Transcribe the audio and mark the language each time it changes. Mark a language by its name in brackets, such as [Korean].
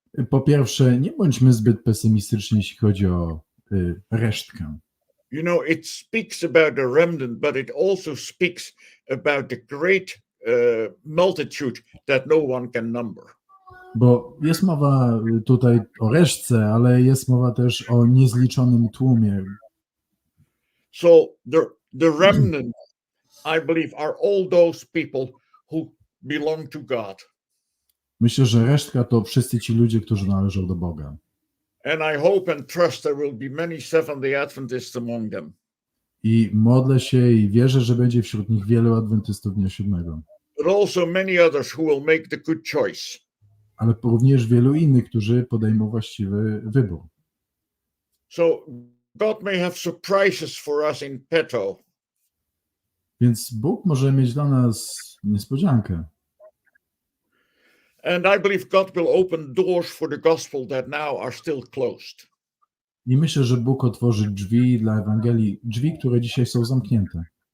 [Polish] Po pierwsze, nie bądźmy zbyt pesymistyczni, jeśli chodzi o resztkę. [English] You know, it speaks about the remnant, but it also speaks about the great multitude that no one can number. [Polish] Bo jest mowa tutaj o resztce, ale jest mowa też o niezliczonym tłumie. [English] So the remnant, I believe, are all those people who belong to God. [Polish] Myślę, że resztka to wszyscy ci ludzie, którzy należą do Boga. [English] And I hope and trust there will be many Seventh-day Adventists among them. [Polish] I modlę się i wierzę, że będzie wśród nich wielu adwentystów Dnia Siódmego. [English] But also many others who will make the good choice. [Polish] Ale również wielu innych, którzy podejmą właściwy wybór. [English] So God may have surprises for us in petto. [Polish] Więc Bóg może mieć dla nas niespodziankę. [English] And I believe God will open doors for the gospel that now are still closed. [Polish] I myślę, że Bóg otworzy drzwi dla Ewangelii, drzwi, które dzisiaj są zamknięte.